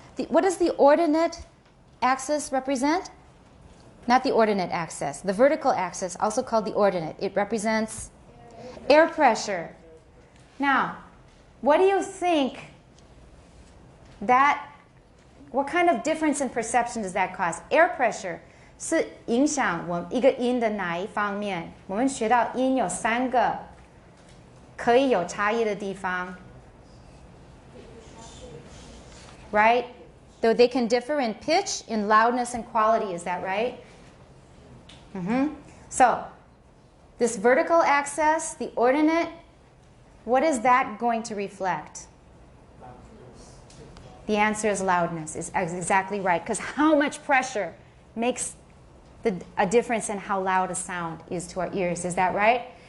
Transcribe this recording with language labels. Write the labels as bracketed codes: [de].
[en] What does the ordinate axis represent? Not the ordinate axis. The vertical axis, also called the ordinate. It represents air pressure. Now, what do you think what kind of difference in perception does that cause? [zh] Air pressure 是影响我们一个音的哪一方面？我们学到音有3个可以有差异的地方 [en] right? Though they can differ in pitch, in loudness, and quality. Is that right? So, this vertical axis, the ordinate, what is that going to reflect? The answer is loudness. Is exactly right. Because how much pressure makes a difference in how loud a sound is to our ears. Is that right?